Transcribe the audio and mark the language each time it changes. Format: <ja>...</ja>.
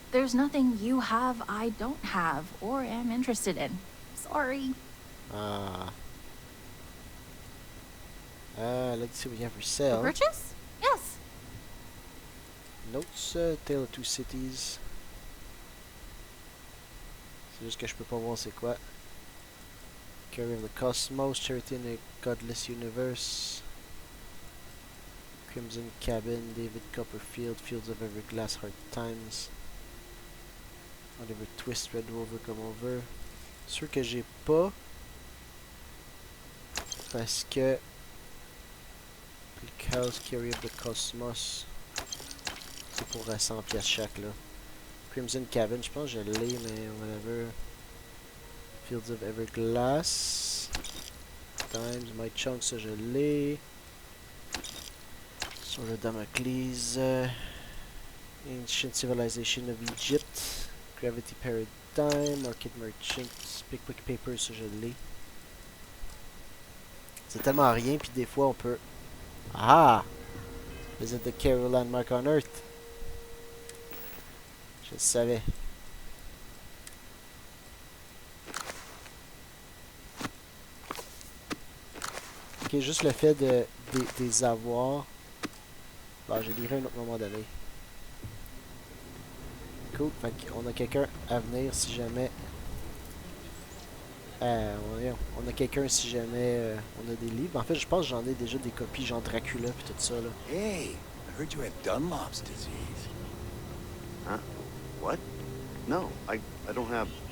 <en>There's nothing you have I don't have or am interested in. Sorry. Let's see what we have for sale. For purchase? Yes. Notes, Tale of Two Cities.</en> <fr>C'est juste que je peux pas voir c'est quoi.</fr> <en>Carry of the Cosmos, Charity in a Godless Universe. Crimson Cabin, David Copperfield, Fields of Everglass, Hard Times.</en> <fr>Oliver Twist, Red Rover, Come Over. Sûr que j'ai pas. Parce que Bleak House, Carry of the Cosmos, c'est pour 100 pièces chaque là. Crimson Cabin, je pense que je l'ai, mais whatever. Fields of Everglass. Times, My Chunk, ça je l'ai.</fr> <en>Sword of Damocles. Ancient Civilization of Egypt. Gravity Paradigm. Market Merchant.</en> <fr>Pickwick Papers, ça je l'ai. C'est tellement rien, puis des fois on peut... Ah! Visit the Carol Landmark on Earth. Je le savais. Ok, juste le fait de des avoir. Bon, je lirai à un autre moment donné. Cool, fait qu'on a quelqu'un à venir si jamais... on a quelqu'un si jamais on a des livres. En fait, je pense que j'en ai déjà des copies, genre Dracula puis tout ça là.</fr> <en>Hey, I heard you had Dunlop's disease. Huh? What? No, I don't have</en>